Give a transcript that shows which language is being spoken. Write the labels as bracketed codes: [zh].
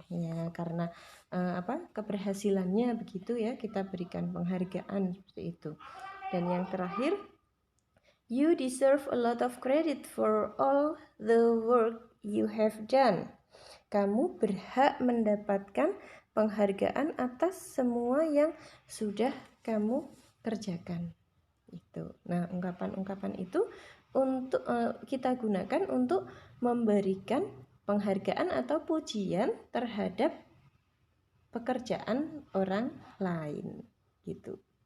[id] Ya, karena keberhasilannya begitu ya, kita berikan penghargaan seperti itu. Dan yang terakhir, [en] you deserve a lot of credit for all the work you have done. [id] Kamu berhak mendapatkan penghargaan atas semua yang sudah kamu kerjakan. Itu. Nah, ungkapan-ungkapan itu untuk kita gunakan untuk memberikan penghargaan atau pujian terhadap pekerjaan orang lain, gitu.